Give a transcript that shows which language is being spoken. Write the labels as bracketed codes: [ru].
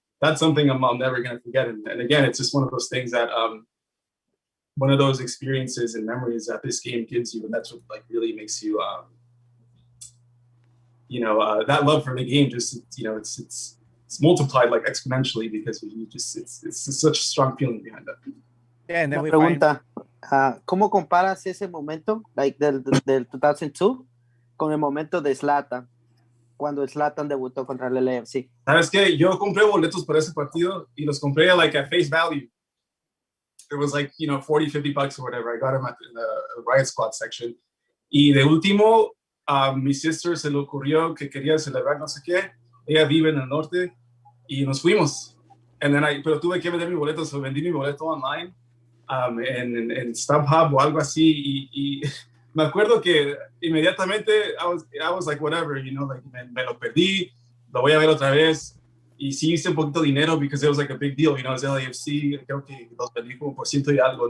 [en] And that's something I'm never going to forget. And again, it's just one of those things that, one of those experiences and memories that this game gives you. And that's what like really makes you, that love for the game, just, it's multiplied like exponentially because it's such a strong feeling behind that. Yeah, and then we [es] pregunta, ¿cómo comparas ese momento, like del 2002, con el momento de Zlatan, cuando Zlatan debutó contra el LAFC? ¿Sabes qué? Yo compré boletos para ese partido y los compré like at face value. [en] It was like, $40, $50 or whatever. I got them at the Riot Squad section. [es] Y de último, mi sister se le ocurrió que quería celebrar no sé qué. Ella vive en el norte y nos fuimos. Pero tuve que vender mi boleto, so vendí mi boleto online. En StubHub o algo así y me acuerdo que inmediatamente [en] I was like whatever, like [es] me lo perdí, lo voy a ver otra vez y sí hice un poquito de dinero [en] because it was like a big deal, [es] es LAFC, creo que los vendí como por ciento y algo.